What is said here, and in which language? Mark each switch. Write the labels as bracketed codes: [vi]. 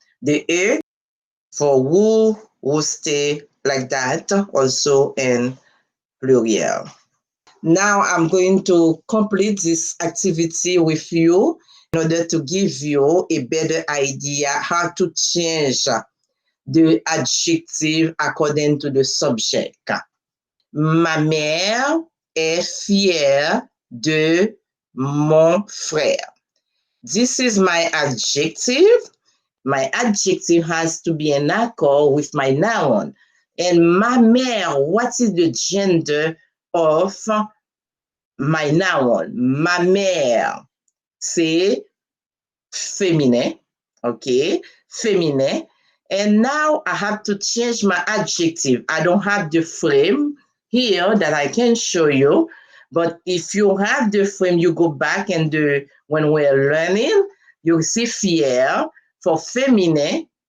[en] The E for who will stay like that, also in plural. Now I'm going to complete this activity with you in order to give you a better idea how to change the adjective according to the subject. [fr] Ma mère est fière de mon frère. [en] This is my adjective. My adjective has to be in accord with my noun. And [fr] ma mère, [en] what is the gender of my noun? [fr] Ma mère, c'est féminin, okay? Féminin. [en] And now I have to change my adjective. I don't have the frame here that I can show you. But if you have the frame, you go back and when we're learning, you see fier for féminin.